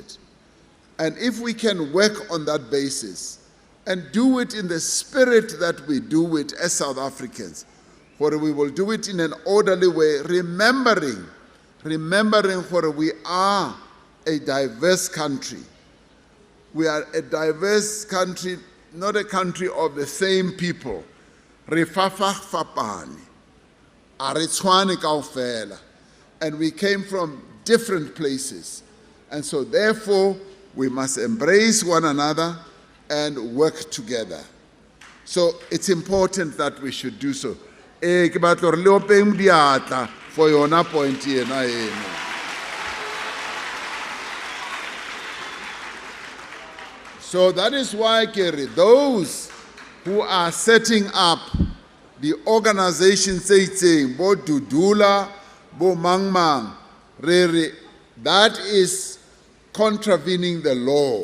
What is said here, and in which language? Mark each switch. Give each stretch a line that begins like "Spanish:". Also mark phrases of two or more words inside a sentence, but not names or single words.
English: And if we can work on that basis and do it in the spirit that we do it as South Africans, where we will do it in an orderly way, remembering where we are a diverse country. We are a diverse country, not a country of the same people.
Southern Sotho: Re fapane. a re tshwane kaofela,
English: and we came from different places. And so therefore, we must embrace one another and work together. So it's important that we should do so.
Southern Sotho: Ke batla hore le openg diatla for yona point ena eno.
English: So that is why, Kerry, those who are setting up the organizations saying, Bo Dudula, Bo Mangmang, Rere, that is contravening the law.